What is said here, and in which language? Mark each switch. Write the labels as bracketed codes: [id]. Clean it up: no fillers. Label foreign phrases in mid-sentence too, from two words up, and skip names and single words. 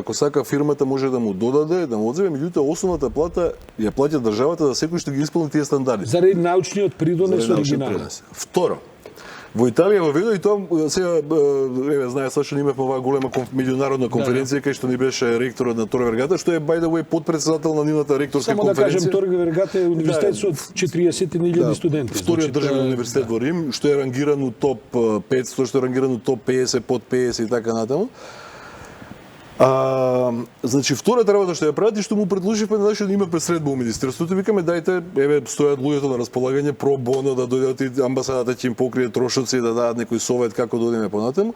[mk] Ако сака фирмата може да му додаде, да му одземе, меѓутоа основната плата ја плаќа државата за секој што ги исполни тие стандарди. Заради научниот придонес Заради научен оригинален. пренос. Второ, во Италија въведо и тоа сега знае Сашо имавме оваа голема меѓународна конференција кај што ни беше ректорот на Tor Vergata, што е [en] by the way [mk] подпредседател на нивната ректорска Само да кажем, конференција. Tor Vergata е универзитет со 40.000 студенти. Вториот Значи, државен тоа е- универзитет во Рим, што е рангиран у топ 500, што е рангиран у топ 50, под 50 и така натаму. Значи, втората работа што ја прават и што му предложивме на нашиот имавме средба у министерството, викаме дајте, еве стојат луѓето на располагање [la] pro bono [mk] да дојдат и амбасадата ќе им покрие трошоци да дадат некој совет како да одиме понатаму.